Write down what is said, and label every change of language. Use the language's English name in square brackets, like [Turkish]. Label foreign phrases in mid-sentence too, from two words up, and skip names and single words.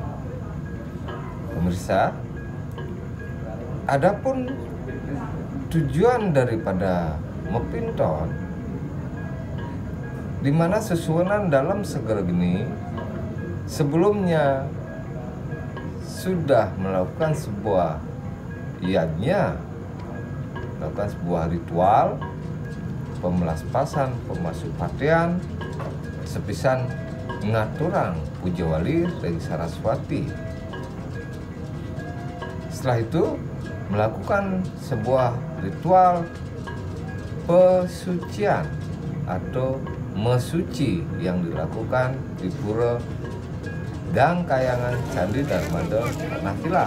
[Indonesian] Pemirsa, adapun tujuan daripada Mepinton, di mana Susunan dalam Segara Geni sebelumnya sudah melakukan sebuah yajna, melakukan sebuah ritual pemelaspasan, pemasupatian, [Balinese] sepisan ngaturang puja wali [Indonesian] dari Saraswati. Setelah itu melakukan sebuah ritual pesucian atau mesuci yang dilakukan di Pura Gang Kayangan Candi Darmada Tanah Kilap.